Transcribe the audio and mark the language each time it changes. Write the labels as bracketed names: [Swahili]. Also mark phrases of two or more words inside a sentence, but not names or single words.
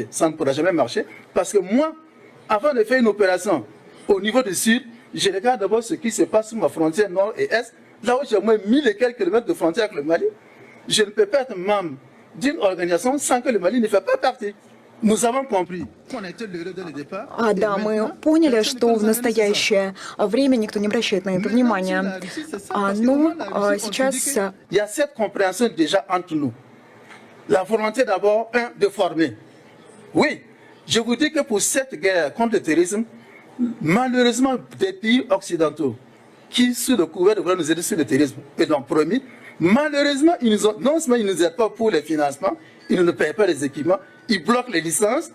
[French] Ça ne pourra jamais marcher. Parce que moi, avant de faire une opération au niveau du sud, je regarde d'abord ce qui se passe sur ma frontière nord et est, là où j'ai au moins 1000 et quelques kilomètres de frontière avec le Mali. Je ne peux pas être membre d'une organisation sans que le Mali ne fait pas partie. Nous avons compris. [Russian] Да, мы поняли, что в настоящее время никто не обращает на это внимания. Но сейчас... [French] Il y a cette compréhension déjà entre nous. La volonté d'abord, de former. Oui, je vous dis que pour cette guerre contre le terrorisme, malheureusement, des pays occidentaux qui, sous le couvert de vouloir nous aider sur le terrorisme, et l'ont promis, malheureusement, non seulement ils ne nous aident pas pour les financements, ils ne nous payent pas les équipements, ils bloquent les licences.